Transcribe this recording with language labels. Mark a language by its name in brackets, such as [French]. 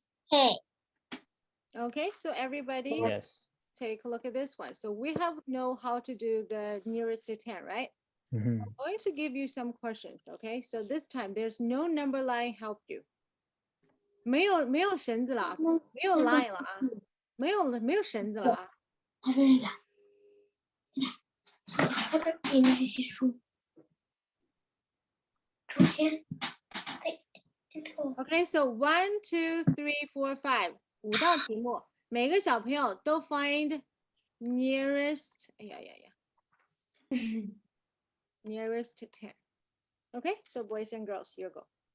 [English] Hey. Okay, so everybody, Yes. let's take a look at this one. So we have know how to do the nearest to 10, right? Mhm. I'm going to give you some questions, okay? So this time there's no number line help you. [Chinese] 没有绳子了啊，没有 line 了啊，没有绳子了啊。这边一个，这边给那些书，出现在这个。 Okay, so 1, 2, 3, 4, 5，5道题目，每个小朋友都 find nearest，哎呀呀呀 ， nearest to 10. [English] Okay, so boys and girls, here you go.